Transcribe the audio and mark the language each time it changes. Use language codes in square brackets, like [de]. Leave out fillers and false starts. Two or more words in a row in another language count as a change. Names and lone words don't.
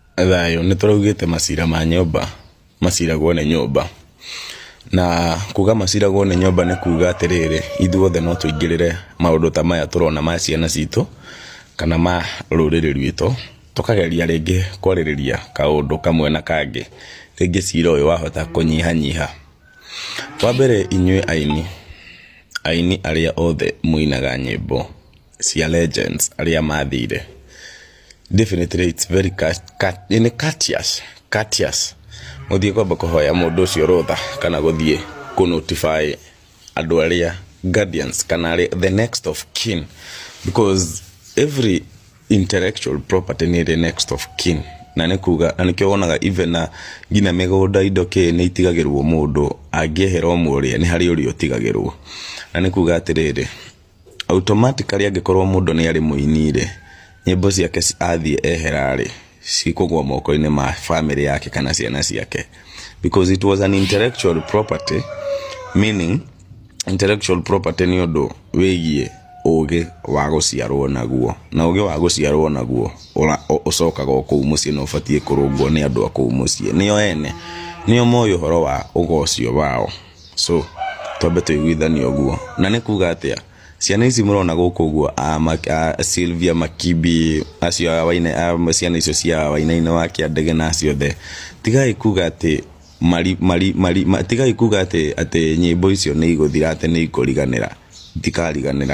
[ki] Thayo nituraugite macira ma nyumba maciragwo ni nyumba na kuga maciragwo ni nyumba ni kuga atiriri ithuothe no tuingirire maundu ta maya turona ma ciana citu kana ma ruriri rwitu tukageria ringi kwaririria kaundu kamwe na kangi ringi cira uyu wahota kunyihanyiha. Wa mbere inyue aini aria othe muinaga nyimbo cia legends aria mathire, [en] definitely it's very courteous [ki] muthie kwamba kuhoya mundu ucio rutha kana guthie ku [en] notify [ki] andu aria [en] guardians kana the next of kin, because every intellectual property ni the next of kin. [ki] Na nikuga anikyo wonaga even na ngina migunda indo ke ni itigagirwo mundu angieherwo muria ni hari uri utigagirwo. Na nikuga atiriri automatically angikorwo mundu ni ari muinire nyimbo ciake athie eherari cikugwa moko-ini ma family yake kana ciana ciake, [en] because it was an intellectual property, meaning intellectual property [ki] ni undu wigie uge wa guciarwo naguo, na uge wa guciarwo naguo ucokaga kuu mucii no ubatie kurungwo ni andu akuu mucii nio ene nio moyo horo wa ugocio wao. So twambe tuiguithanie uguo. Na nikuga atia ciana ici murona guku guo Sylvia Makibi acio waina ciana icio cia waina wa Kiandege na ciothe tigai kuga ati tigai kuga ati nyimbo icio ni iguthira ati ni ikuriganira, tikariganira.